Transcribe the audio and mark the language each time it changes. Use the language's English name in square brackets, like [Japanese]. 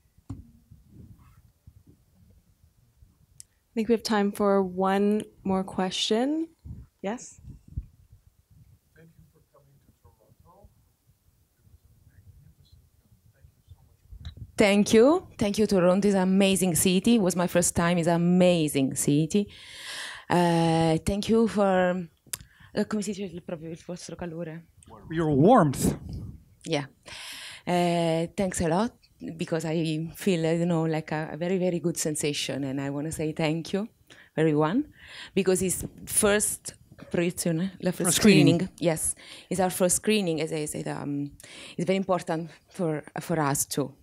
[English] I think we have time for one more question. Yes? Thank you for coming to Toronto. It was a magnificent film. Thank you so much. Thank you. Toronto is an amazing city. It was my first time. It's an amazing city. Thank you for, [Italian] come si dice proprio il vostro calore? [English] Your warmth. Yeah. Thanks a lot because I feel, like a very, very good sensation, and I want to say thank you, everyone, because it's first [Italian] proiezione, la [English] first screening. Yes, it's our first screening. As I said, it's very important for us too.